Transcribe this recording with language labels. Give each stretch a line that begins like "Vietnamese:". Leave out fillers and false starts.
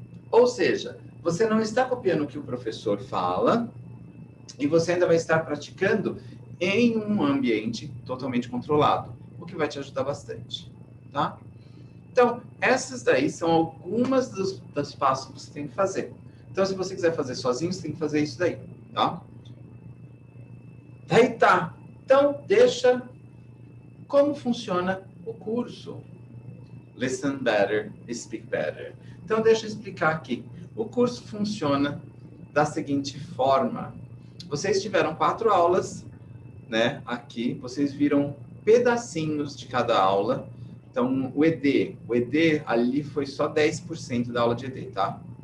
Portuguese: Ou seja, você não está copiando o que o professor fala e você ainda vai estar praticando em um ambiente totalmente controlado, o que vai te ajudar bastante, tá? Então, essas daí são algumas dos passos que você tem que fazer. Então, se você quiser fazer sozinho, você tem que fazer isso daí, tá? Daí tá. Então, deixa como funciona o curso.
English: Listen better, speak better.
Portuguese: Então, deixa eu explicar aqui. O curso funciona da seguinte forma. Vocês tiveram 4 aulas, né? Aqui, vocês viram pedacinhos de cada aula. Então, o ED ali foi só 10% da aula de ED, tá?